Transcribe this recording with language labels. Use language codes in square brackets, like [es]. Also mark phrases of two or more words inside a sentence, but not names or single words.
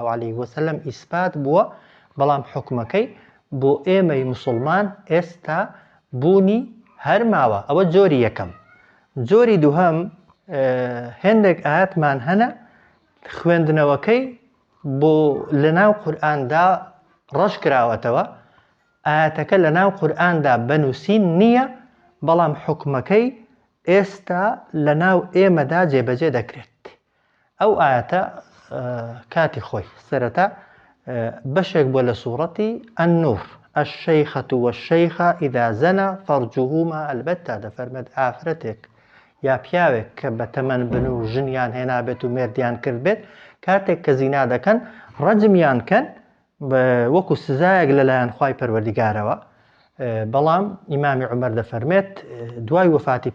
[ar] عليه وسلم [ckb] ئیسبات بووە بەڵام حکمەکەی بۆ ئێمەی موسڵمان ئێستا بوونی هەر ماوە ئەوە جۆری یەکەم جۆری دووهەم هەندێک ئاەتمان هەنە خوێندنەوەکەی بۆ لە ناو قورئاندا ڕەش کراوەتەوە ئاەتەکە لە ناو قورئاندا بەنووسین نییە بەڵام حکمەکەی ئێستا لە ناو ئێمەدا جێبەجێ دەکرێت ئەو ئاەتە کاتی خۆی سەرەتا بەشێک بۆ لە سوورەتی النور [ar] الشيخة والشيخ إذا زنى فرجهما البتة [ckb] دەفەرمێت ئافرەتێک یا پیاوێک کە بە تەمەن بن و ژنیان هێنابێت و مێردیان کرد بێت کاتێک کە زینا دەکەن ڕەجمیان کەن وەکو سزایەک لەلایەن خوای پەروەردیگارەوە بەڵام ئیمامی عومەر دەفەرمێت دوای وفاتی